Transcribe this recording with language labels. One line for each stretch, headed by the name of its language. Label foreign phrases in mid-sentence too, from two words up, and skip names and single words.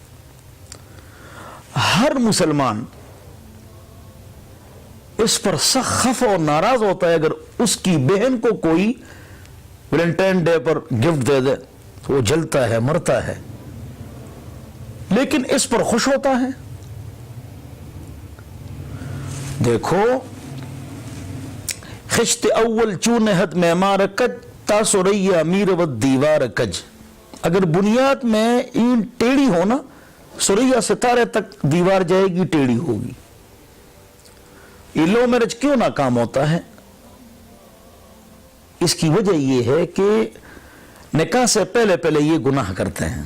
Urdu: ہر مسلمان اس پر سخت خفا اور ناراض ہوتا ہے اگر اس کی بہن کو کوئی ویلنٹائن ڈے پر گفٹ دے دے تو وہ جلتا ہے، مرتا ہے، لیکن اس پر خوش ہوتا ہے۔ دیکھو،
Persian: خشت اول چون حد معمار کج تا سریا میر و دیوار کج۔
Urdu: اگر بنیاد میں اینٹ ٹیڑھی ہونا، سریا ستارے تک دیوار جائے گی، ٹیڑھی ہوگی۔ یہ
English: love marriage
Urdu: کیوں ناکام ہوتا ہے؟ اس کی وجہ یہ ہے کہ نکاح سے پہلے یہ گناہ کرتے ہیں۔